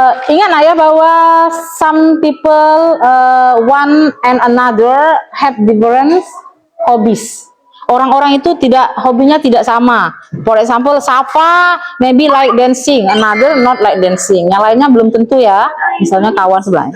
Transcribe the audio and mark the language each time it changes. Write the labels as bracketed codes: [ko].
[id] Ingat ya bahwa [en] some people one and another have different hobbies. [id] Orang-orang itu hobinya tidak sama. [en] For example, Safa maybe like dancing, another not like dancing. [id] Yang lainnya belum tentu ya. Misalnya kawan sebelah.